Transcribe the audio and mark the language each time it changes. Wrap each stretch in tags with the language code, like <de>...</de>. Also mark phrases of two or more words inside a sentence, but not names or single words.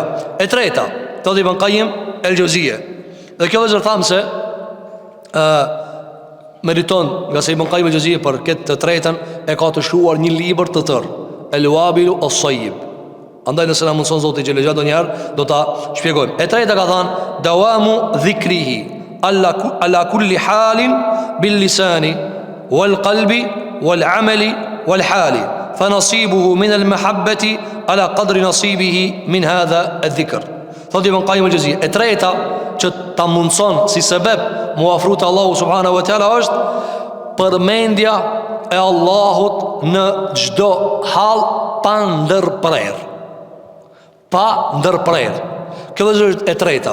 <sq>E treta, thot Ibn Qayyim el-Jauziyje. Dhe kjo vëzër thamë se meriton, nga se Ibn Qayyim el-Jauziyje për këtë të tretën e ka të shkruar një libër të tërë, El-Wabilu as-Sayyib. Andaj nëse na mundson Zoti</sq> <ar>جل جلاله</ar> <sq>donjëherë do ta shpjegojmë. E treta ka thënë</sq> <ar>دوام ذكره على كل حال باللسان والقلب والعمل والحال. فنصيبه من المحبة على قدر نصيبه من هذا الذكر.</ar> <sq>Thot Ibn Qayyim el-Jauziyje, e treta që ta mundson si sebeb mu afru te Allahu</sq> <ar>سبحانه وتعالى</ar> <sq>është përmendja e Allahut në çdo hall pa ndërprerje. Pa ndërprerje. Kjo është e treta.</sq>